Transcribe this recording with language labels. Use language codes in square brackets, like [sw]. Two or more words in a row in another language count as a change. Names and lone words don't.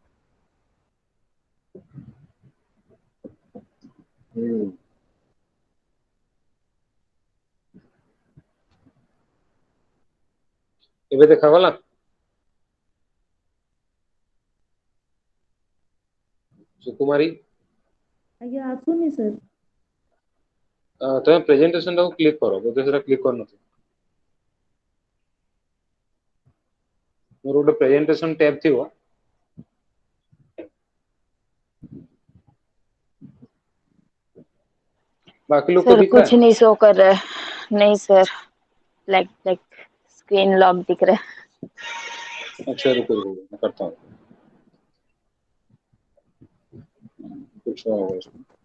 [or] ହୁଁ ଏବେ ଦେଖାଗଲା ସୁକୁମାରୀ। ଆଜ୍ଞା ଆସୁନି ସାର୍। ତମେ ପ୍ରେଜେଣ୍ଟେସନ ଟାକୁ କ୍ଲିକ୍ କର, ବୋଧେ ସେଟା କ୍ଲିକ୍ କରିନଥିବ। ମୋର ଗୋଟେ [en] presentation tab [or] ଥିବ, [hi] बाकी लोग को सर दिख रहा कुछ है। नहीं शो कर रहा है। नहीं सर, [en] black black screen lock [hi] दिख रहा अच्छा रुको रुको मैं करता हूँ, कुछ ना होगा इसमें।